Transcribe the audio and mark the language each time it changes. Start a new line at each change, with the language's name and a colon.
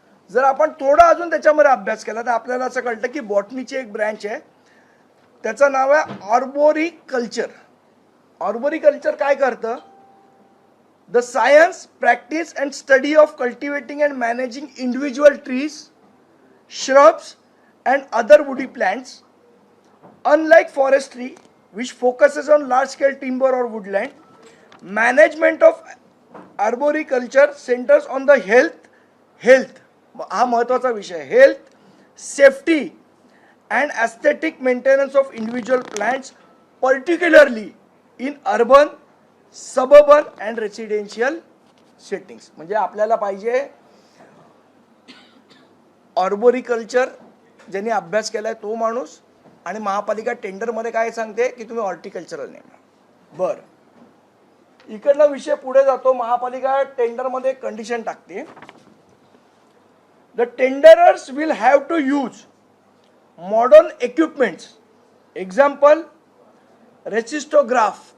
Marathi: जर आपण थोडा अजून त्याच्यामध्ये अभ्यास केला तर आपल्याला असं कळतं की बॉटनीची एक ब्रँच आहे, त्याचं नाव आहे आर्बोरिकल्चर. आर्बोरिकल्चर काय करतं,
English: The science, practice and study of cultivating and managing individual trees, shrubs and other woody plants. Unlike forestry, which focuses on large-scale timber or woodland, management of arboriculture centers on the health,
Marathi: हा महत्त्वाचा विषय,
English: health, safety and aesthetic maintenance of individual plants, particularly in urban, suburban and residential settings.
Marathi: म्हणजे आपल्याला पाहिजे arboriculture ज्यांनी अभ्यास केलाय तो माणूस, आणि महापालिका टेंडरमध्ये काय सांगते की तुम्ही हॉर्टिकल्चरल नेमा. बरं, इकडला विषय पुढे जातो. महापालिका टेंडरमध्ये कंडिशन टाकते,
English: The tenderers will have to use modern equipments, example resistograph.